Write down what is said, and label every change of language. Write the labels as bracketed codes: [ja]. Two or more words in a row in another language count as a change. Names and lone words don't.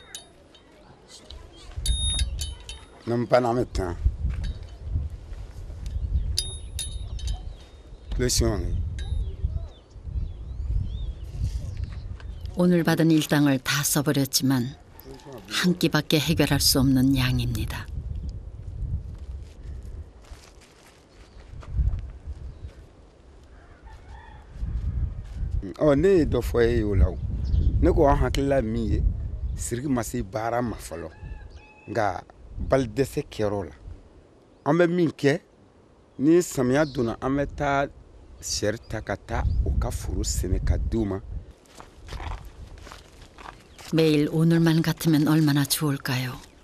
[ko] 오늘 받은 일당을 다 써버렸지만 한 끼밖에 해결할 수 없는 양입니다. [bm] ne dɔ fɔ e ye o la o ne ko an hakilila min ye siriki ma se baara ma fɔlɔ nka bali dɛsɛ kɛr'o la an bɛ min kɛ ni samiya donna an bɛ taa sɛri ta ka taa o ka foro sɛnɛ ka di u ma. [ko] 매일 오늘만 같으면 얼마나 좋을까요?